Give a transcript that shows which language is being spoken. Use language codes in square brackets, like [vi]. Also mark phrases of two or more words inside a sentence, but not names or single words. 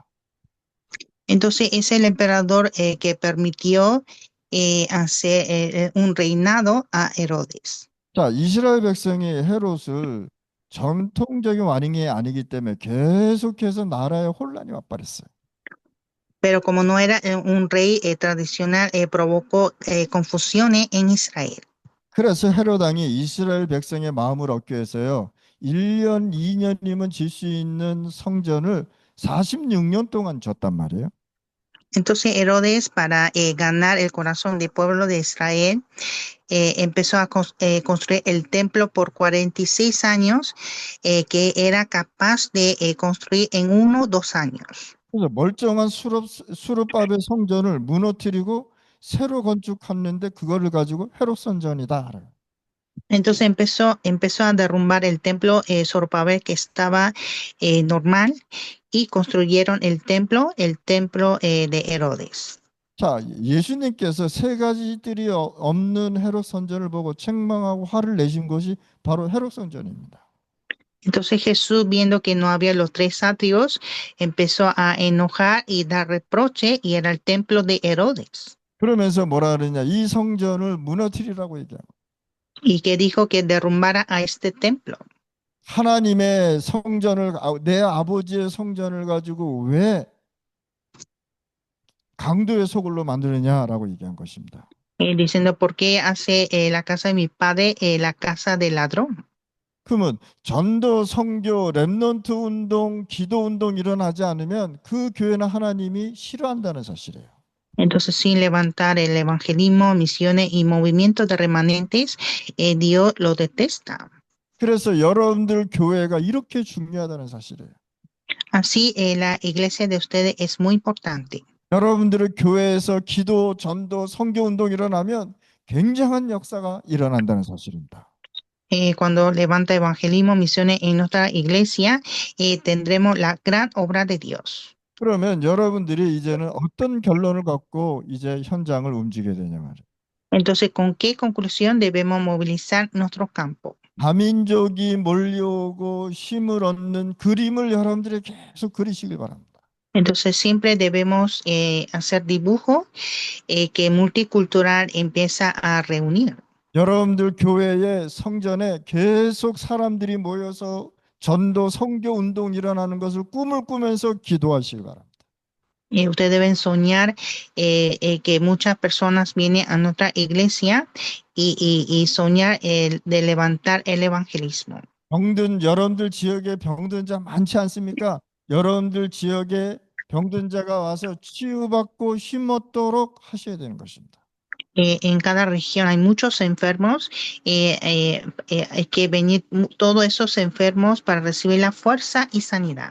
[es] Entonces es el emperador que permitió hacer un reinado a Herodes. [ko] 자, 이스라엘 백성이 헤롯을 전통적인 왕이 아니기 때문에 계속해서 나라에 혼란이 와버렸어요. [es] Pero como no era un rey tradicional, provocó confusiones en Israel. [ko] 그래서 헤롯 왕이 이스라엘 백성의 마음을 얻기 위해서요. 1년, 2년이면 질 수 있는 성전을 46년 동안 졌단 말이에요. [es] Entonces Herodes, para ganar el corazón del pueblo de Israel, empezó a construir el templo por 46 años, que era capaz de construir en 1 o 2 años. [ko] 그래서 멀쩡한 수르밥의 성전을 무너뜨리고 새로 건축했는데 그거를 가지고 헤롯 성전이다. [es] Entonces empezó a derrumbar el templo Zorobabel que estaba normal y construyeron el templo de Herodes. [ko] 자, 예수님께서 세 가지 뜰이 없는 헤롯 성전을 보고 책망하고 화를 내신 것이 바로 헤롯 성전입니다. [es] Entonces Jesús, viendo que no había los tres atrios, empezó a enojar y dar reproche y era el templo de Herodes. [ko] 그러면서 뭐라 그러냐? 이 성전을 무너뜨리라고 얘기하고 [es] Y que dijo que derrumbara a este templo. [ko] 하나님의 성전을 내 아버지의 성전을 가지고 왜 강도의 소굴로 만드느냐라고 얘기한 것입니다. [es] Diciendo, ¿por qué hace la casa de mi padre la casa del ladrón? [ko] 그러면 전도, 선교, 렘넌트 운동, 기도 운동 일어나지 않으면 그 교회는 하나님이 싫어한다는 사실이에요. [es] Entonces, sin levantar el evangelismo, misiones y movimientos de remanentes, Dios lo detesta. [ko] 그래서 여러분들 교회가 이렇게 중요하다는 사실이에요. [es] Así, la iglesia de ustedes es muy importante. [ko] 여러분들의 교회에서 기도, 전도, 선교 운동 일어나면 굉장한 역사가 일어난다는 사실입니다. [es] Cuando levanta evangelismo, misiones en nuestra iglesia, tendremos la gran obra de Dios. [ko] 그러면 여러분들이 이제는 어떤 결론을 갖고 이제 현장을 움직여야 되냐 말이에요. [es] Entonces, ¿con qué conclusión debemos movilizar nuestro campo? [ko] 다민족이 몰려오고 힘을 얻는 그림을 여러분들이 계속 그리시길 바랍니다. [es] Entonces, siempre debemos hacer dibujo que multicultural empieza a reunir. [ko] 여러분들 교회의 성전에 계속 사람들이 모여서 전도 선교 운동 일어나는 것을 꿈을 꾸면서 기도하시기 바랍니다. [es] Ustedes deben soñar que muchas personas vienen a nuestra iglesia y soñar de levantar el evangelismo. [ko] 병든 여러분들 지역에 병든 자 많지 않습니까? 여러분들 지역에 병든 자가 와서 치유받고 힘 얻도록 하셔야 되는 것입니다. [es] En cada región hay muchos enfermos, hay que venir todos esos enfermos para recibir la fuerza y sanidad.